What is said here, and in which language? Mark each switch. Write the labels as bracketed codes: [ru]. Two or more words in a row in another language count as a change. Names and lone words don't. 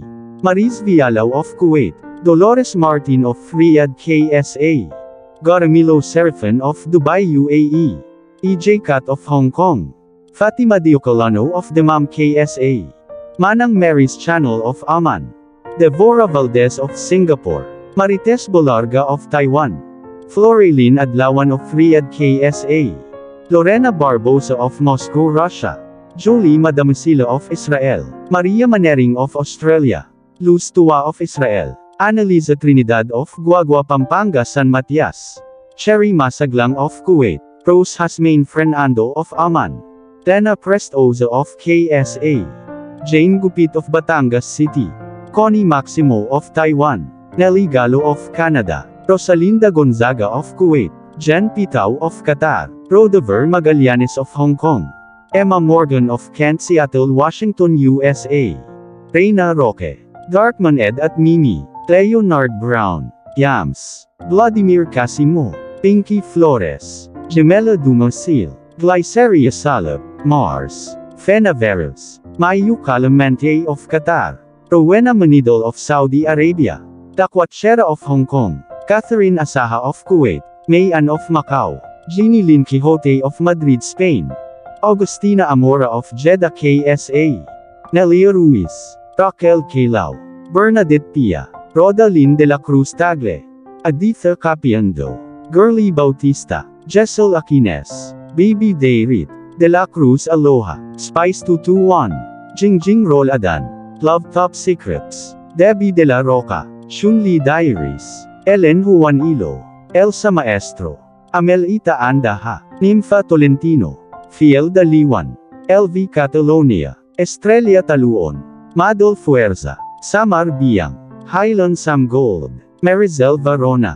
[en] Mariz Vialaw of Kuwait. Dolores Martin of Riyadh KSA. Garamilo Serafin of Dubai UAE. EJ Kat of Hong Kong. Fatima Diocolano of Dammam KSA. Manang Mary's Channel of Oman. Devora Valdez of Singapore. Marites Bolarga of Taiwan. Floreline Adlawan of Riyadh KSA. Lorena Barbosa of Moscow, Russia. Jolie Madamasila of Israel. Maria Manering of Australia. Luz Tua of Israel. Annalisa Trinidad of Guagua, Pampanga, San Matias. Cherry Masaglang of Kuwait. Rose Hasmain Fernando of Oman. Lena Prestoza of KSA. Jane Gupit of Batangas City. Connie Maximo of Taiwan. Nelly Gallo of Canada. Rosalinda Gonzaga of Kuwait. Jen Pitao of Qatar. Rodover Magallanes of Hong Kong. Emma Morgan of Kent, Seattle, Washington, USA. Reina Roque. Darkman Ed at Mimi. Leonard Brown. Yams. Vladimir Casimo. Pinky Flores. Gemela Dumasil. Glyceria Salab. Mars. Fena Veros. Mayu Calamente of Qatar. Rowena Manidol of Saudi Arabia. Takwatchera of Hong Kong. Catherine Asaha of Kuwait. Mayan of Macau. Jeannie Lynn Quixote of Madrid, Spain. Augustina Amora of Jeddah KSA. Nelia Ruiz. Raquel Calao. Bernadette Pia. Rodalyn de la Cruz Tagle. Aditha Capiando. Girly Bautista. Jessel Aquines. Baby Dayrit. De la Cruz Aloha. Spice 221. Jingjing Roladan. Love Top Secrets. Debbie de la Roca. Shunli Diaries. Ellen Juanilo. Elsa Maestro. Amelita Andaha. Nympha Tolentino. Fiel Daliwan. LV Catalonia. Estrella Taluon. Madol Fuerza. Samar Biang. Highland Sam Gold. Marizel Varona.